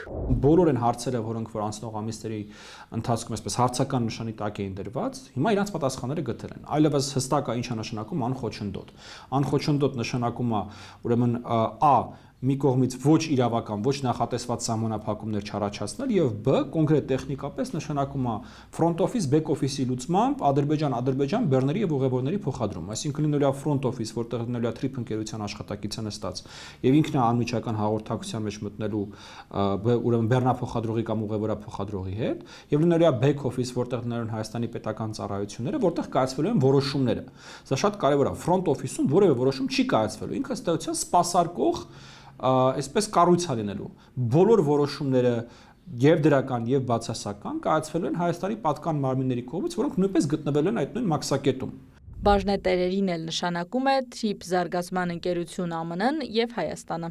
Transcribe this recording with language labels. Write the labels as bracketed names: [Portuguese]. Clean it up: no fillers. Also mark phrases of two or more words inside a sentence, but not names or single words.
[Armenian] Բոլոր այն հարցերը, որոնք որ անցնող ամիսների ընթացքում այսպես հարցական նշանի տակ էին դրված, հիմա իրանց պատասխանները գտել են։ Այլևս հստակ է ինչ է նշանակում անխոչնդոտ։ Անխոչնդոտ նշանակում է ուրեմն մի կողմից ոչ իրավական, ոչ նախատեսված սահմանափակումներ չառաջացնել եւ բ կոնկրետ տեխնիկապես նշանակում է [English] front office, back office- [Armenian] ի լուծմամբ Ադրբեջան բեռների եւ ուղևորների փոխադրում, այսինքն լինելու է [English] front office, [Armenian] որտեղ լինելու է TRIP ընկերության աշխատակիցը նստած եւ ինքն է անմիջական հաղորդակցության մեջ մտնելու ուրեմն բեռնափոխադրողի կամ ուղևորափոխադրողի հետ եւ լինելու է [English] back office, [Armenian] որտեղ լինելու են Հայաստանի պետական ծառայությունները, որտեղ կայացվելու են որոշումները։ Սա շատ կարեւոր է, [English] front office- [Armenian] ում որևէ որոշում չի կայացվելու, ինքը ըստ էության սպասարկող այսպես կառույց է լինելու։ Բոլոր որոշումները եւ դրական եւ բացասական կայացվելու են Հայաստանի պատկան մարմինների կողմից, որոնք նույնպես գտնվել են այդ նույն մաքսակետում։ Բաժնետերերին էլ նշանակում է TRIP զարգացման ընկերություն ԱՄՆ-ն եւ Հայաստանը։